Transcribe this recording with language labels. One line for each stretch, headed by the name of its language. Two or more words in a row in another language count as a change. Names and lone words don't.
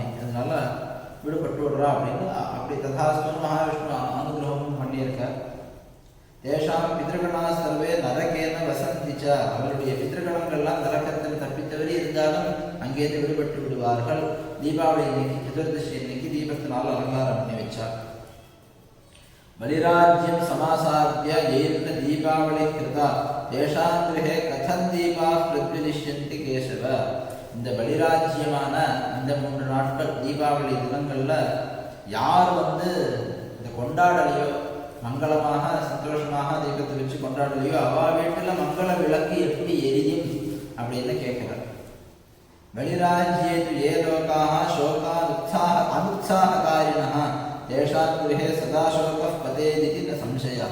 Tamil: அதனால விடுபட்டு விடுறா அப்படின்னு அப்படி ததாஸ்து மகாவிஷ்ணு அனுகிரகமும் பண்ணியிருக்கார்.
Sanskrit: तेषां पितृगणाः सर्वे नरके न वसन्ति च,
Tamil: அவருடைய பித்ருகணங்கள்லாம் நரகத்தில் தப்பித்தவரை இருந்தாலும் அங்கேருந்து விடுபட்டு விடுவார்கள். தீபாவளி இன்னைக்கு சதுர்தசி இன்னைக்கு தீபத்தினால் அலங்காரம் பண்ணி வச்சார்.
Sanskrit: बलिराज्यं समासाद्य येन दीपावली कृता तेषां गृहे कथं दीपाः प्रज्वलिष्यन्ति केशव.
Tamil: இந்த பலிராஜ்யமான இந்த 3 நாட்கள் தீபாவளி தினங்கள்ல யார் வந்து இந்த கொண்டாடலையோ, மங்களமாக சந்தோஷமாக தீபத்தை வச்சு கொண்டாடலையோ, அவா வீட்டுல மங்கள விளக்கு எப்படி எரியும் அப்படின்னு கேட்கிறார்.
Sanskrit: बलिराज्ये तु ये लोकाः शोकान् अनुत्साहकारिणः तेषां गृहे सदा शोकः पतेदिति न संशयः.